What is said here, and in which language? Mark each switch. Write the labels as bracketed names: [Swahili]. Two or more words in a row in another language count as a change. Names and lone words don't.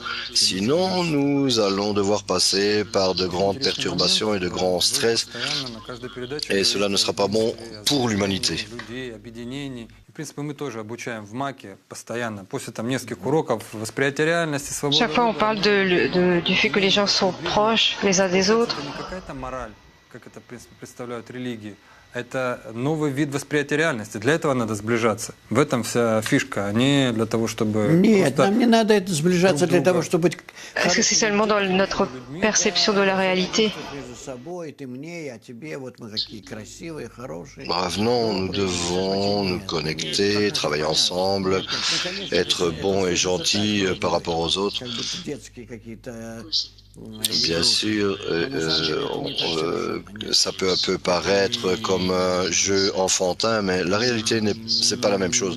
[French] Sinon, nous allons devoir passer par de grandes perturbations et de grands stress et cela ne sera pas bon pour l'humanité. Chaque fois, on parle du fait que les gens sont proches les uns des autres. [Russian] Это новый вид восприятия реальности. Для этого надо сближаться. В этом вся фишка, а не для того, чтобы... Нет, нам не надо это сближаться для того, чтобы... [French] Est-ce que c'est seulement dans notre perception de la réalité? Bref, non, nous devons nous connecter, travailler ensemble, être bons et gentils par rapport aux autres. Bien sûr, ça peut un peu paraître comme un jeu enfantin, mais la réalité, c'est pas la même chose.